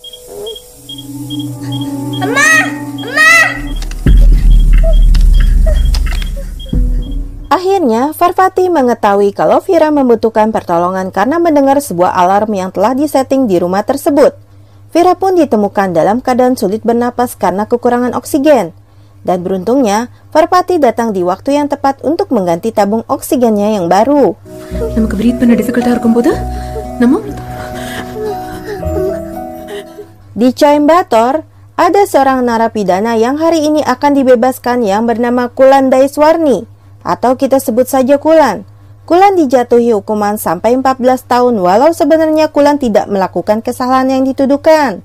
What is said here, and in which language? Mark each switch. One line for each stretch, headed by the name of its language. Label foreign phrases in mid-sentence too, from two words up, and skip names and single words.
Indonesian: Akhirnya, Parvati mengetahui kalau Vira membutuhkan pertolongan karena mendengar sebuah alarm yang telah disetting di rumah tersebut. Vira pun ditemukan dalam keadaan sulit bernapas karena kekurangan oksigen. Dan beruntungnya, Parvati datang di waktu yang tepat untuk mengganti tabung oksigennya yang baru.
Tamil: Namukku breathe பண்ண difficult-ஆ இருக்கும்போது நம்ம
Indonesian: Di Coimbatore, ada seorang narapidana yang hari ini akan dibebaskan yang bernama Kulan Daiswarni, atau kita sebut saja Kulan. Kulan dijatuhi hukuman sampai 14 tahun walau sebenarnya Kulan tidak melakukan kesalahan yang dituduhkan.